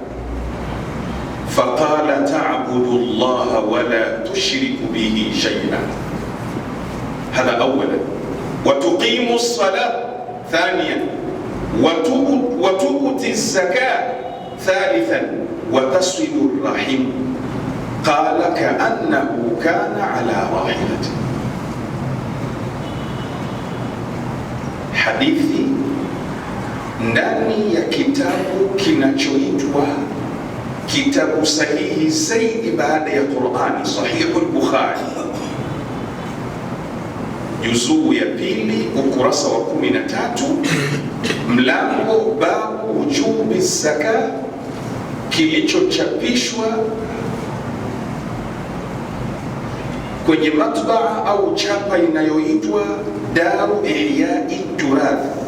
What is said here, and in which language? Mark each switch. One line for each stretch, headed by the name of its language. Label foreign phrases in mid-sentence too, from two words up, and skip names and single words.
Arabic: فقال تعبد الله ولا تشرك به شيئا، هذا أولا، وتقيم الصلاة ثانيا، وتؤتي الزكاة ثالثا، وتصل الرحم. قال كأنه كان على راحلته.
Swahili: حديثي ndani ya kitabu kinachoitwa kitabu sahihi zaidi baada ya Qur'ani, Sahihu al-Bukhari, juzuu ya 2 ukurasa wa 13, mlango babu wujubi zaka, kilichochapishwa kwenye matbaa au chapa inayoitwa Daru Ihyai Turath.